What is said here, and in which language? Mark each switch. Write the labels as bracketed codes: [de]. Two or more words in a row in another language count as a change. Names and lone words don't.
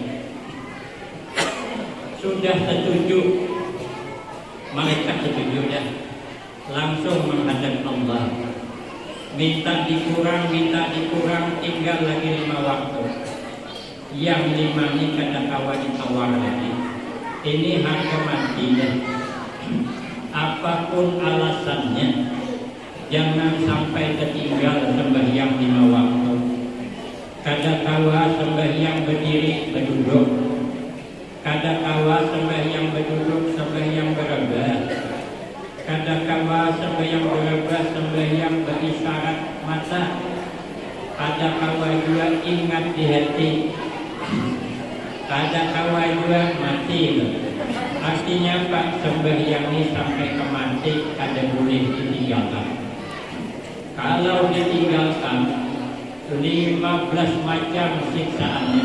[id] Sudah setuju malaikat setuju dah langsung menghadap Allah minta dikurang tinggal lagi 5 waktu yang 5 ini kadang kawan ditawar lagi ini harga mati dah. Apapun alasannya jangan sampai ketinggal sembahyang 5 waktu. Kadangkala sembahyang berdiri berduduk, kadangkala sembahyang berduduk sembahyang berebah, kadangkala sembahyang berebah sembahyang berisyarat mata, kadangkala juga ingat di hati, kadangkala juga mati. Artinya Pak sembahyang ini sampai ke mati kada boleh ditinggalkan. Kalau ditinggalkan 15 macam siksaannya.